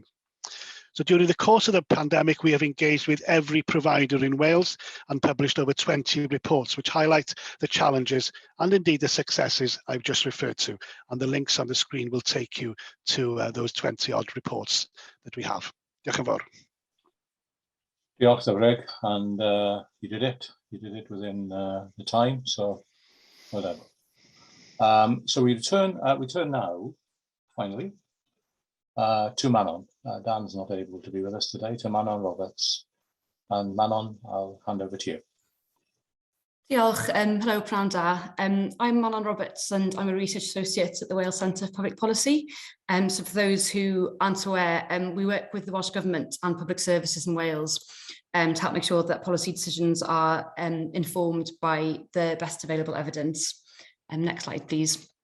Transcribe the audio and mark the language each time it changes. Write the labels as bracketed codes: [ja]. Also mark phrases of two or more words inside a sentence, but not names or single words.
[en] So during the course of the pandemic, we have engaged with every provider in Wales and published over 20 reports which highlight the challenges and indeed the successes I've just referred to. And the links on the screen will take you to those 20 odd reports that we have. [cy] Diolch yn fawr. Diolch, Warwick, [en] and you did it. You did it within the time, so well done. So we return now, finally, to Manon. Dan's not able to be with us today, to Manon Roberts. And Manon, I'll hand over to you. [cy] Diolch, hello, pnawn da. [en] I'm Manon Roberts and I'm a research associate at the Wales Centre for Public Policy. So for those who aren't aware, we work with the Welsh Government and public services in Wales to help make sure that policy decisions are informed by the best available evidence. Next slide, please.